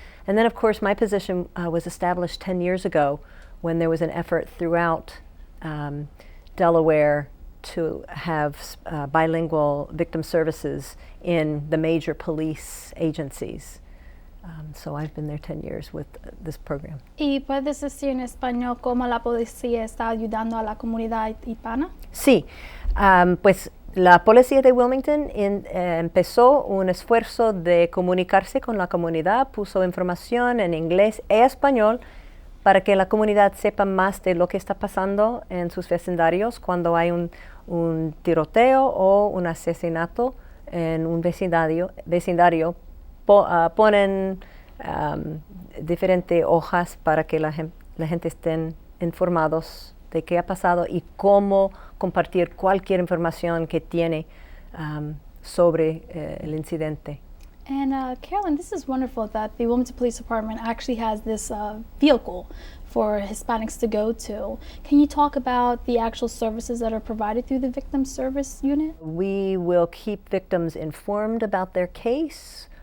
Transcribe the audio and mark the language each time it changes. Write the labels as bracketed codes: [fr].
[en] And then, of course, my position was established 10 years ago when there was an effort throughout Delaware to have bilingual victim services in the major police agencies. So I've been there 10 years with this program. [es] ¿Y puedes decir en español cómo la policía está ayudando a la comunidad hispana? Sí, pues la policía de Wilmington empezó un esfuerzo de comunicarse con la comunidad, puso información en inglés y español para que la comunidad sepa más de lo que está pasando en sus vecindarios cuando hay un tiroteo o un asesinato en un vecindario. Ponen diferentes hojas para que la gente estén informados de qué ha pasado y cómo compartir cualquier información que tiene sobre el incidente. [en] And Carolyn, this is wonderful that the Wilmington Police Department actually has this vehicle for Hispanics to go to. Can you talk about the actual services that are provided through the Victim Service Unit? We will keep victims informed about their case.